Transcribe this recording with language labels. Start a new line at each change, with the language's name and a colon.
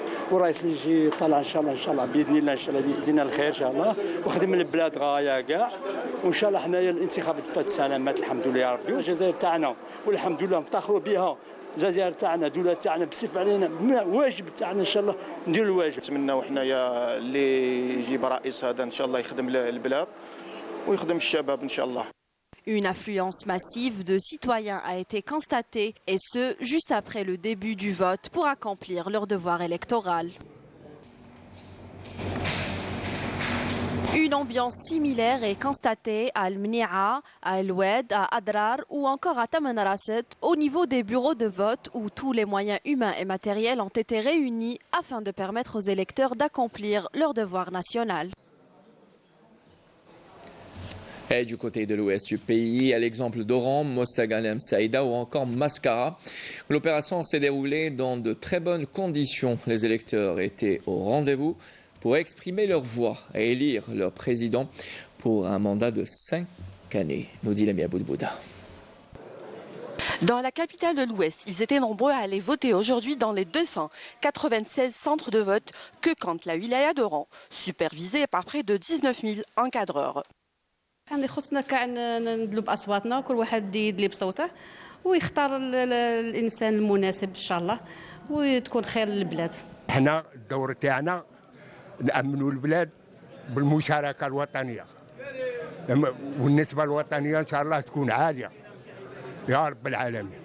Arabic: والرئيس اللي يجي طلع ان شاء الله باذن الله ان شاء الله يدينا الخير ان شاء الله وخدم البلاد غايه كاع وان شاء الله حنايا الانتخابات فات سلامات الحمد لله يا ربي والجزائر تاعنا والحمد لله نفتخروا بها الجزائر تاعنا دوله تاعنا بصفه علينا واجب تاعنا ان شاء الله نديروا الواجب. نتمناو حنايا اللي يجيب رئيس هذا ان شاء الله يخدم البلاد ويخدم الشباب ان شاء الله.
French: Une affluence massive de citoyens a été constatée, et ce, juste après le début du vote pour accomplir leur devoir électoral. Une ambiance similaire est constatée à Al-Mni'a, à El-Oued, à Adrar ou encore à Tamanrasset au niveau des bureaux de vote où tous les moyens humains et matériels ont été réunis afin de permettre aux électeurs d'accomplir leur devoir national. Et du côté de l'ouest du pays, à l'exemple d'Oran, Mossaganem Saïda ou encore Mascara, l'opération s'est déroulée dans de très bonnes conditions. Les électeurs étaient au rendez-vous pour exprimer leur voix et élire leur président pour un mandat de 5 années, nous dit Lamia Boudbouda. Dans la capitale de l'Ouest, ils étaient nombreux à aller voter aujourd'hui dans les 296 centres de vote que compte la wilaya d'Oran, supervisée par près de 19 000 encadreurs.
Arabic: يعني خصنا كاع ندلوا باصواتنا وكل واحد بده يدلي بصوته ويختار الانسان المناسب ان شاء الله وتكون خير للبلاد. احنا الدور تاعنا نامنوا البلاد بالمشاركه الوطنيه والنسبه الوطنيه ان شاء الله تكون عاليه يا رب العالمين.